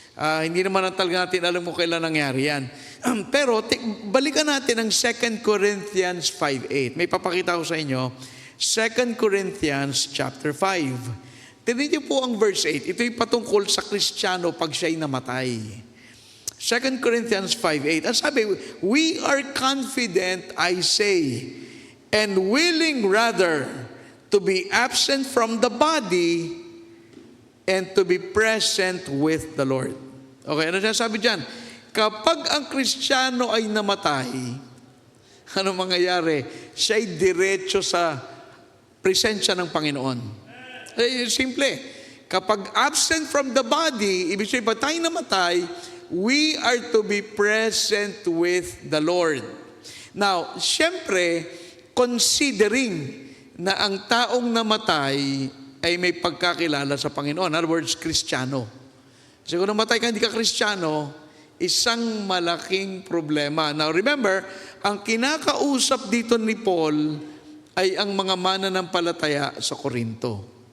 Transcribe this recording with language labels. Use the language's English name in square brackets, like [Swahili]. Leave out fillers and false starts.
[Filipino] Hindi naman talaga natin alam kung kailan nangyari yan. Pero balikan natin ang 2 Corinthians 5:8. May papakita ko sa inyo. 2 Corinthians chapter 5. Tignan niyo po ang verse 8. Ito'y patungkol sa Kristiyano pag siya'y namatay. 2 Corinthians 5:8. Ang sabi, [English] we are confident, I say, and willing rather to be absent from the body and to be present with the Lord. [Filipino] Okay, ano sinasabi dyan? Kapag ang Kristiyano ay namatay, ano mangyayari? Siya'y diretso sa presensya ng Panginoon. Simple. [English] Kapag absent from the body, [Filipino] ibig sabihin, pag tayo namatay, [English] we are to be present with the Lord. [Filipino] Now, siyempre, considering na ang taong namatay ay may pagkakilala sa Panginoon. [English] In other words, [Filipino] Kristiyano. Kasi kung namatay ka, hindi ka Kristiyano, isang malaking problema. Now remember, ang kinakausap dito ni Paul ay ang mga mananampalataya sa Korinto.